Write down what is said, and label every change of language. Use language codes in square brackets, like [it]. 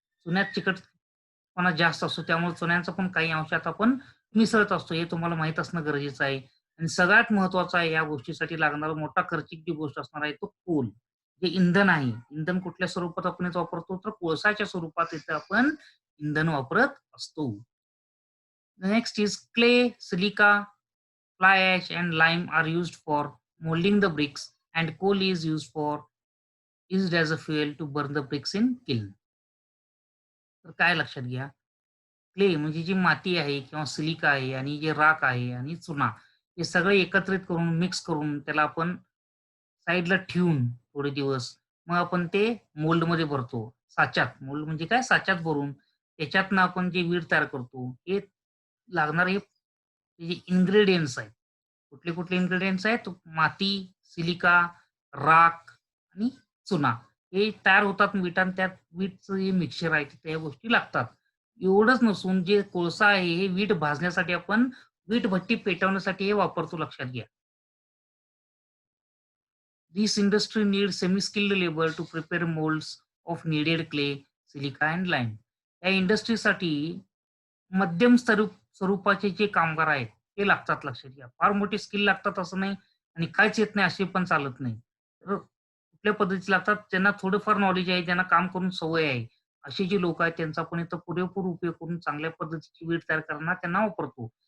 [mr] चुन्यात चिकटपणा जास्त असतो. त्यामुळे चुन्याचा पण काही अंशात आपण मिसळत असतो. हे तुम्हाला माहीत असणं गरजेचं आहे. आणि सगळ्यात महत्त्वाचं आहे या गोष्टीसाठी लागणारा मोठा खर्चिक जी गोष्ट असणार आहे तो कोल. जे इंधन आहे. इंधन कुठल्या स्वरूपात आपण इथं वापरतो तर कोळसाच्या स्वरूपात इथं आपण इंधन वापरत असतो. [en] Next is clay, silica, fly ash, and lime are used for molding the bricks, and coal is used as a fuel to burn the bricks in kiln. [mr] तर काय लक्षात घ्या, क्ले म्हणजे जी माती आहे किंवा सिलिका आहे आणि जे राख आहे आणि चुना हे सगळे एकत्रित करून मिक्स करून त्याला आपण साईडला ठेवून थोडे दिवस मग आपण ते मोल्डमध्ये भरतो. साच्यात. मोल्ड म्हणजे काय? साच्यात भरून त्याच्यातनं आपण जे वीट तयार करतो, हे लागणारे जे इन्ग्रीडियंट्स आहेत. कुठले-कुठले इन्ग्रीडियंट्स आहेत? माती, सिलिका, राख आणि चुना. हे तयार होतात विटान त्यात वीटचं जे मिक्सचर आहे तिथे या गोष्टी लागतात. एवढंच नसून जे कोळसा आहे हे वीट भाजण्यासाठी आपण वीट भट्टी पेटवण्यासाठी हे वापरतो लक्षात घ्या. [en] This industry needs semi-skilled labor to prepare molds of needed clay, silica and lime. [mr] या इंडस्ट्रीसाठी मध्यम स्वरूपाचे जे कामगार आहेत, ते लागतात लक्षात घ्या. फार मोठी स्किल लागतात असं नाही आणि काहीच येत नाही असे पण चालत नाही. तर कुठल्या पद्धतीचे लागतात, ज्यांना थोडंफार नॉलेज आहे, ज्यांना काम करून सवय आहे, असे जे लोकं आहेत त्यांचा आपण इथं पुरेपूर उपयोग करून चांगल्या पद्धतीची वीट तयार करताना त्यांना वापरतो.